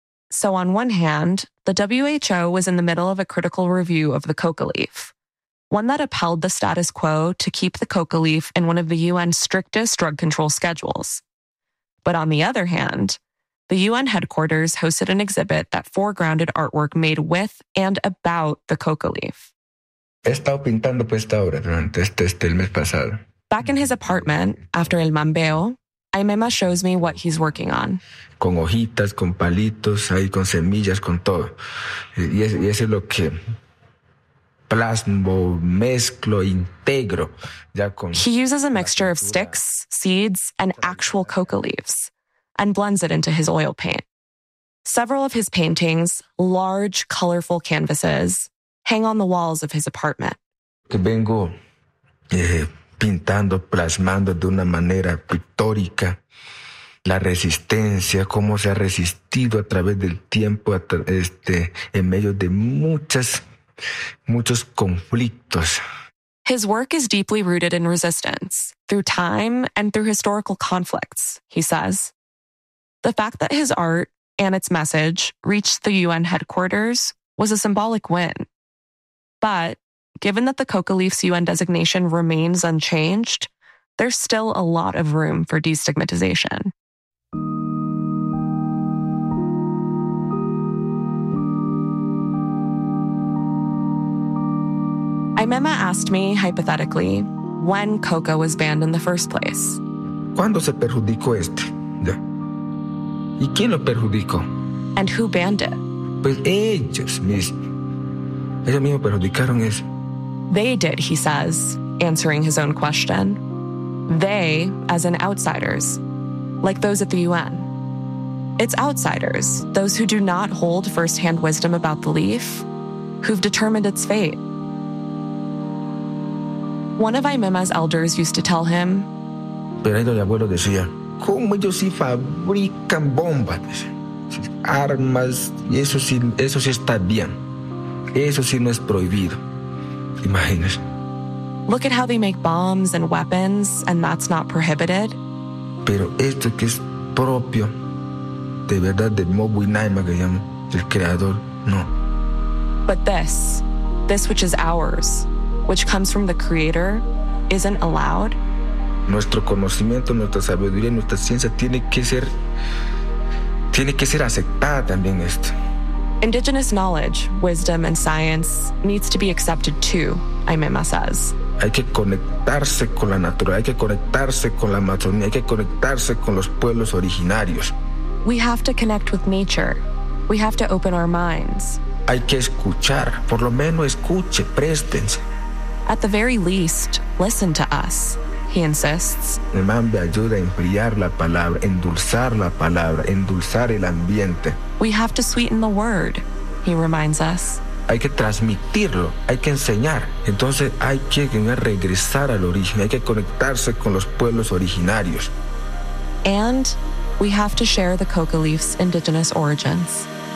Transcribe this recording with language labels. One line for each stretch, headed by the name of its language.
English: So on one hand, the WHO was in the middle of a critical review of the coca leaf, one that upheld the status quo to keep the coca leaf in one of the UN's strictest drug control schedules. But on the other hand, the UN headquarters hosted an exhibit that foregrounded artwork made with and about the coca leaf.
Spanish: He estado pintando pues esta obra durante el mes pasado.
English: Back in his apartment, after El Mambeo, Aimema shows me what he's working on.
Spanish: Con hojitas, con palitos, ahí con semillas, con todo. Y eso es lo que plasmo, mezclo, integro. Ya con
English: he uses a mixture of sticks, seeds, and actual coca leaves, and blends it into his oil paint. Several of his paintings, large, colorful canvases, hang on the walls of his apartment.
Spanish: Que vengo pintando, plasmando de una manera pictórica la resistencia, cómo se ha resistido a través del tiempo, en medio de muchos conflictos.
English: His work is deeply rooted in resistance, through time and through historical conflicts, he says. The fact that his art and its message reached the UN headquarters was a symbolic win. But given that the coca leaf's UN designation remains unchanged, there's still a lot of room for destigmatization. Aimema asked me, hypothetically, when coca was banned in the first place.
Spanish: ¿Cuándo se perjudicó este? Yeah. ¿Y quién lo perjudicó?
English: And who banned it?
Spanish: Pues ellos mismos. Ellos mismos perjudicaron eso.
English: They did, he says, answering his own question. They, as in outsiders, like those at the UN. It's outsiders, those who do not hold firsthand wisdom about the leaf, who've determined its fate. One of Aimema's elders used to tell him,
Spanish: pero el abuelo decía, ¿cómo ellos sí fabrican bombas? Armas, eso sí está bien. Eso sí no es prohibido. Imagínate.
English: Look at how they make bombs and weapons, and that's not prohibited.
Spanish: Pero esto que es propio, de verdad, del Mobuinaima, que llaman, del creador, no.
English: But this which is ours, which comes from the creator, isn't allowed.
Spanish: Nuestro conocimiento, nuestra sabiduría, nuestra ciencia tiene que ser aceptada también esto.
English: Indigenous knowledge, wisdom, and science needs to be accepted too, Aimema says.
Spanish: Hay que conectarse con la naturaleza, hay que conectarse con la Amazonía, hay que conectarse con los pueblos originarios.
English: We have to connect with nature. We have to open our minds.
Spanish: Hay que escuchar, por lo menos escuche, préstense.
English: At the very least, listen to us, he insists.
Spanish: El mambe ayuda a enfriar la palabra, endulzar el ambiente.
English: We have to sweeten the word, he reminds us.
Spanish: Hay que transmitirlo, hay que enseñar. Entonces hay que regresar al origen, hay que conectarse con los pueblos originarios.
English: And we have to share the coca leaf's indigenous origins.